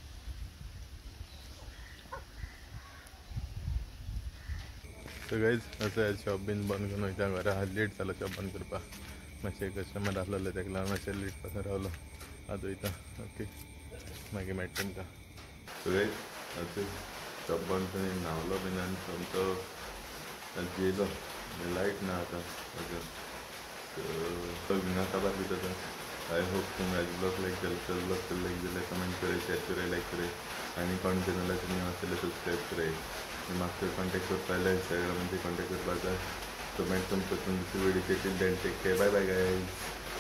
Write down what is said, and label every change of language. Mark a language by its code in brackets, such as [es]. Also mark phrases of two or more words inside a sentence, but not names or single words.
[en] so guys [kok] असं शॉप बीन बंद करून वयता घरा लेट जालो शॉप बंद करपाक मातशें कस्टमर आसलेले तेका लागून मातशें लेट पासून रावलो आतां वयता ओके मागीर मेळटा तुमकां [en] so guys [kok] आतां शॉप बंद करून न्हांवलो बीन आनी सोमतो जेयलो लायट ना आतां तो भिंगा काबार भितर [en] I hope [kok] तुम आज ब्लॉग लाइक जाल्यार कमेंट करे शेयर करे लाइक करे आनी कोण चॅनलाचेर न्यू आसलेले सब्सक्राइब करे म्हाका कॉन्टेक्ट करपा जाय इंस्टाग्रामाचेर कॉन्टेक्ट करपा जाय तो मेळटा तुमकां दुसरी व्हिडिओचेर [en] till then take care bye bye guys